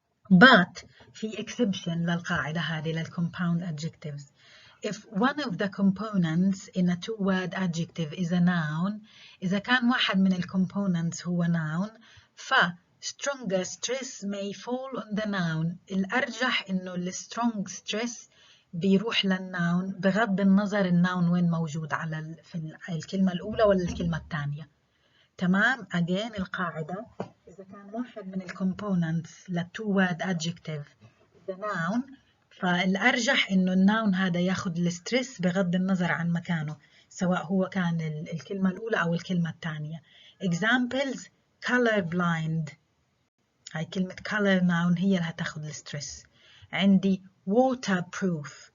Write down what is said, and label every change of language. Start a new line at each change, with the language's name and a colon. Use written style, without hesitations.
English: But
Arabic: في exception للقاعدة هذه للcompound adjectives.
English: If one of the components in a two-word adjective is a noun,
Arabic: إذا كان واحد من الcomponents هو noun,
English: stronger stress may fall on the noun.
Arabic: الأرجح إنه
English: strong stress
Arabic: بيروح للnoun بغض النظر الnoun وين موجود على في الكلمة الأولى ولا الكلمة الثانية. تمام. Again القاعدة إذا كان واحد من components
English: two-word adjective the noun
Arabic: فالأرجح إنه الnoun هذا ياخد الستريس بغض النظر عن مكانه سواء هو كان الكلمة الأولى أو الكلمة الثانية.
English: Examples color blind.
Arabic: هاي كلمة
English: color noun
Arabic: هي اللي هتاخد الستريس. عندي waterproof.